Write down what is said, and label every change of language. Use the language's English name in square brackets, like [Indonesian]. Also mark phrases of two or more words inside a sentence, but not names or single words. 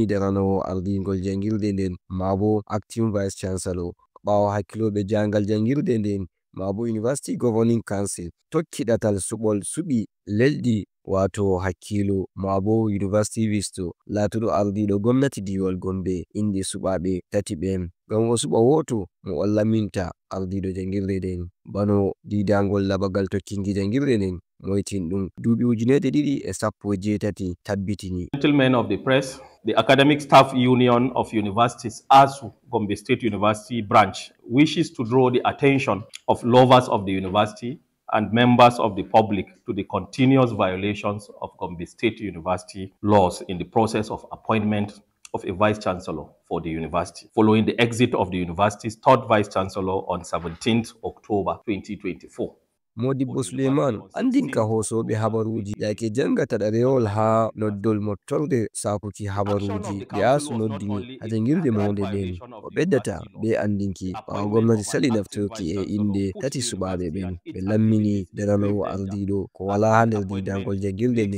[Fula] daranowo Ardiingol Janngirde nden mabo [English] Acting Vice Chancellor [Fula] ɓawo hakkiloɓe jangal Janngirde nden mabo [English] University Governing Council [Fula] tokki ɗatal suɓol suɓi lelɗi wato hakkilo mabo [English] University Visto [Fula] latuɗo Ardiiɗo Gomnati Diiwal Gombe indi suɓaɓe tati ɓen ngam o suɓa woto mo on laminta Ardiiɗo Janngirde nden bano Diidaangol labangal tokkinki Janngirde nden moytinɗum duuɓi ujuneje ɗiɗi e sappo e jeetati tabbitini. [English] Gentlemen of the press, the Academic Staff Union of Universities, ASUU, Gombe State University branch, wishes to draw the attention of lovers of the university and members of the public to the continuous violations of Gombe State University laws in the process of appointment of a Vice-Chancellor for the university, following the exit of the university's third Vice-Chancellor on 17th October 2024. [Fula] Modibbo Suleiman andinka hosoɓe habaruji yake jangata ɗerewol ha noddol mottorde sakuki habaruji nde ASUU noddini ha Janngirde Maunde nden o ɓeddata be andinki ɓawo Gomnati sali naftorki e inde tati suɓaɓe ɓen ɓe lammini daranowo Ardiiɗo ko wala ha nder Diidaangol Janngirde nden.